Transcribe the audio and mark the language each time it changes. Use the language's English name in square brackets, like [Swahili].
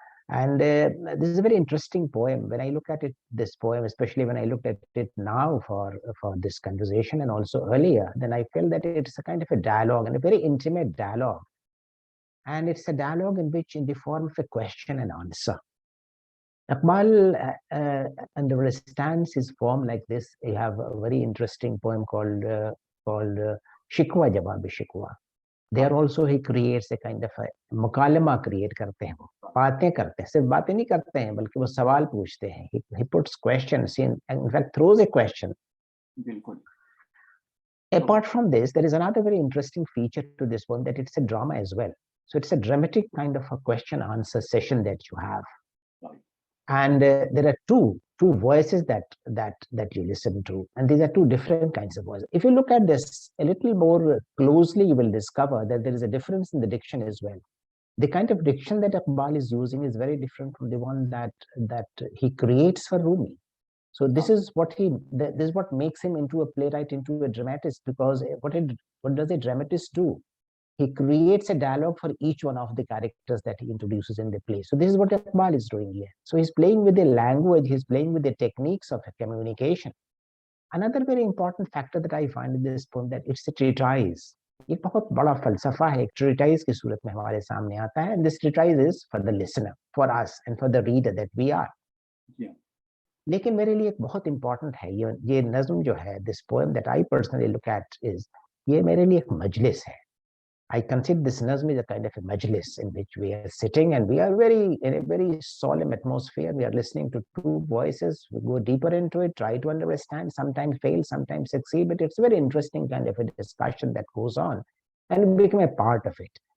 [English] And this is a very interesting poem. When I look at it, this poem, especially when I looked at it now for this conversation and also earlier, then I felt that it's a kind of a dialogue, and a very intimate dialogue. And it's a dialogue in which, in the form of a question and answer. Iqbal understands his form like this. You have a very interesting poem called Shikwa Jawab Shikwa. There also he creates a kind of a [Hindi] मुकालमा create करते हैं, वो बातें करते हैं, सिर्फ बातें नहीं करते हैं बल्कि वो सवाल पूछते हैं. [English] He puts questions, in fact throws a question. [Hindi] बिल्कुल. [English] Apart from this, there is another very interesting feature to this poem, that it's a drama as well. So it's a dramatic kind of a question answer session that you have. And there are two voices that you listen to, and these are two different kinds of voices. If you look at this a little more closely, you will discover that there is a difference in the diction as well. The kind of diction that Iqbal is using is very different from the one that he creates for Rumi. So this is what makes him into a playwright, into a dramatist, because what does a dramatist do? He creates a dialogue for each one of the characters that he introduces in the play. So this is what Iqbal is doing here. So he's playing with the language, he's playing with the techniques of communication. Another very important factor that I find in this poem that it's a treatise. [Hindi] एक बहुत बड़ा फलसफा है, एक treatise की सूरत में हमारे सामने आता है, [English] and this treatise is for the listener, for us and for the reader that we are. Yeah. [Hindi] लेकिन मेरे लिए एक बहुत important है ये नज़्म जो है, [English] this poem that I personally look at is, [Hindi] ये मेरे लिए एक मजलिस है. [English] I consider this nazm as a kind of a majlis in which we are sitting and we are in a very solemn atmosphere. We are listening to two voices. We go deeper into it, try to understand, sometimes fail, sometimes succeed, but it's a very interesting kind of a discussion that goes on and we become a part of it.